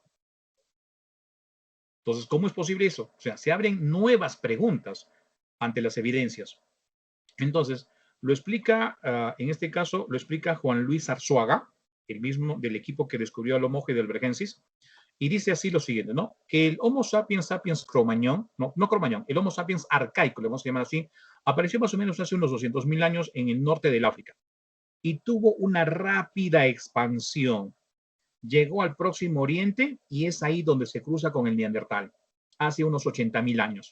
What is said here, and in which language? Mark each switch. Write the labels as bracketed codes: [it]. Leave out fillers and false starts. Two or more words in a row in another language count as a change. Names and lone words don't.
[es] Entonces, ¿cómo es posible eso? O sea, se abren nuevas preguntas ante las evidencias. Entonces, lo explica, en este caso, lo explica Juan Luis Arzuaga, el mismo del equipo que descubrió al Homo heidelbergensis, y dice así lo siguiente, ¿no? Que el Homo sapiens sapiens cromañón, no cromañón, el Homo sapiens arcaico, le vamos a llamar así, apareció más o menos hace unos 200.000 años en el norte del África y tuvo una rápida expansión. Llegó al Próximo Oriente y es ahí donde se cruza con el neandertal, hace unos 80.000 años.